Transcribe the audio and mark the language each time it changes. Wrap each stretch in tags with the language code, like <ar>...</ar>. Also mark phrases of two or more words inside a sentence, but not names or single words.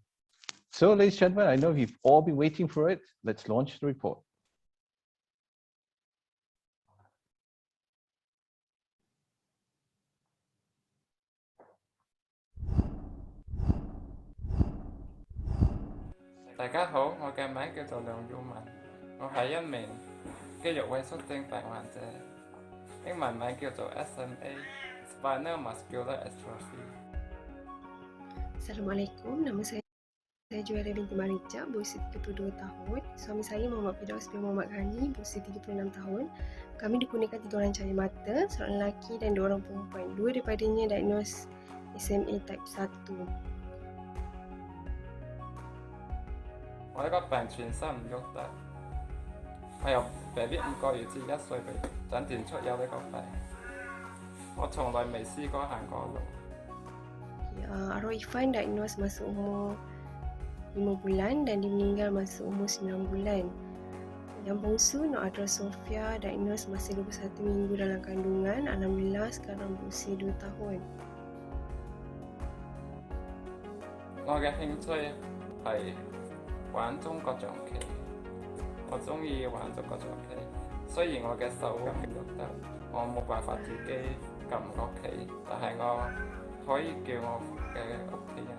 <en>So, ladies and gentlemen, I know you've all been waiting for it. Let's launch the report.</en> <yue>Đại 家好，我嘅名叫做梁耀文，我係一名肌肉萎縮症病患者，英文名叫做 SMA</yue> <en>Spinal Muscular Atrophy。</en> <ms>Assalamualaikum, nama saya Juwairah binti Marija, berusia 32 tahun. Suami saya Muhammad Firdaus bin Muhammad Ghani, berusia 36 tahun. Kami dikurniakan 3 orang cahaya mata, seorang lelaki dan 2 orang perempuan. 2 daripadanya diagnos SMA type 1.</ms> <yue>我呢個病全身唔喐得，我由 BB 5個月至1歲被診斷出有呢個病，我從來未試過行過路。</yue> <ms>Arwah Ifan diagnos masa umur 5 bulan dan dia meninggal masa umur 9 bulan. Yang bongsu Noadra Sofia diagnos masa 21 minggu dalam kandungan. Alhamdulillah sekarang berusia 2 tahun.</ms> <yue>我嘅興趣係玩中國象棋，我中意玩中國象棋。雖然我嘅手唔喐得，我冇辦法自己撳個棋，但係我可以叫我嘅屋企人。</yue>